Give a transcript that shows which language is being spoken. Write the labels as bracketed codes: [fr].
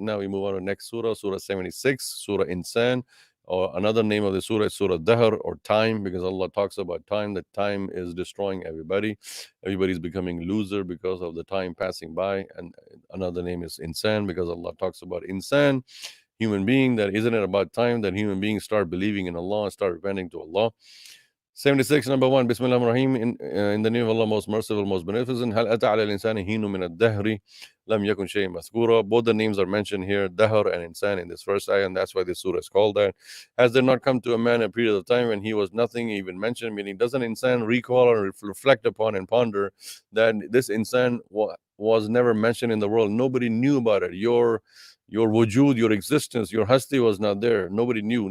[en] Now we move on to next Surah, Surah 76, Surah Insan, or another name of the Surah is Surah Dahr, or time, because Allah talks about time, that time is destroying everybody. Everybody's becoming loser because of the time passing by. And another name is Insan, because Allah talks about Insan, human being, that isn't it about time that human beings start believing in Allah and start repenting to Allah. 76, number 1, Bismillah ar-Rahim, in the name of Allah, most merciful, most beneficent. [ar] هل أتى على الإنسان حين من الدهر لم يكن شيء مذكورا. [en] Both the names are mentioned here, Dahr and Insan, in this first ayah, and that's why this surah is called that. Has there not come to a man a period of time when he was nothing even mentioned? Meaning, doesn't Insan recall or reflect upon and ponder that this Insan was never mentioned in the world? Nobody knew about it. Your wujud, your existence, your hasti was not there. Nobody knew.